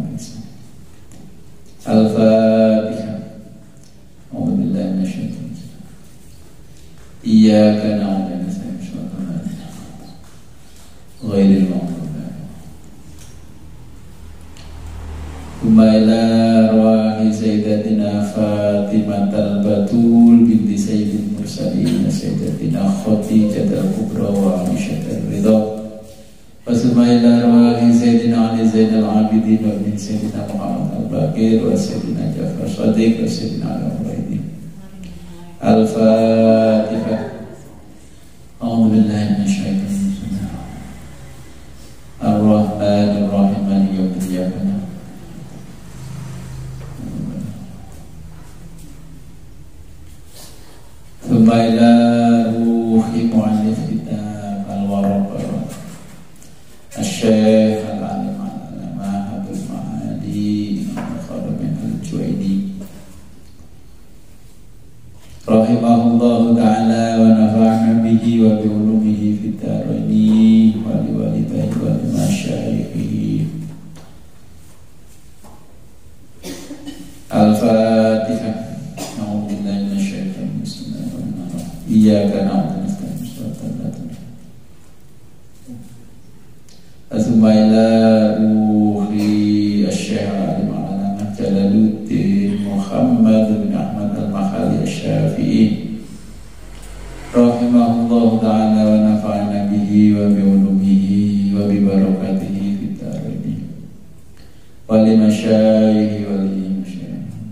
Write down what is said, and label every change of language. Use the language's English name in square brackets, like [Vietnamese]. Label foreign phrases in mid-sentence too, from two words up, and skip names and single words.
[Arabic] Al-Fatihah. أعوذ بالله من الشيطان الرجيم. إياك نعبد وإياك نستعين. غير المغضوب عليهم. إلى أرواح سيدتنا فاطمة البتول بنت سيد المرسلين سيدتنا خديجة الكبرى وعائشة الرضا. وإلى أرواح سيدنا علي زين العابدين وابن سيدنا محمد الباقر وسيدنا جعفر الصادق وسيدنا الحويدي. Al-Fatihah. أعوذ بالله من الشيطان الرجيم. الرحمن الرحيم. مالك يوم الدين. إلى روح مؤلف كتاب الورقات الشيخ العالم العلامة عبد المعالي الخرامين الجويني رحمه الله تعالى ونفعنا به وبعلومه في الدارين ولوالديه ولمشايخه. Al-Fatihah. إياك نعبد وإياك نستعين. أسما إلى روح الشيخ العالم العلامة جلال الدين محمد بن أحمد المخلي الشافعي رحمه الله تعالى ونفعنا به وبعلومه وببركاته في الدارين ولمشايخي ولمشايخ.